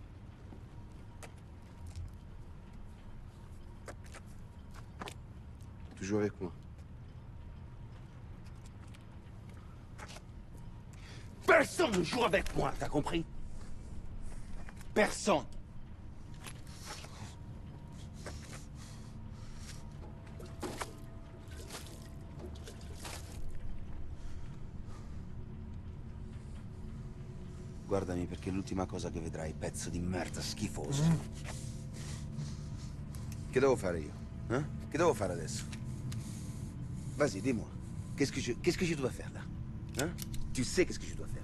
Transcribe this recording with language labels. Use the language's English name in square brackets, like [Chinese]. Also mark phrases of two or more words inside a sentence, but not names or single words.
[French] Tu joues avec moi. Personne ne joue avec moi, t'as compris? Personne. [Italian] Guardami, perché è l'ultima cosa che vedrai, pezzo di merda schifoso. Che devo fare io? Che devo fare adesso? [French] Vas-y, dis-moi. Qu'est-ce que je dois faire là? Hein? Tu sais qu'est-ce que je dois faire.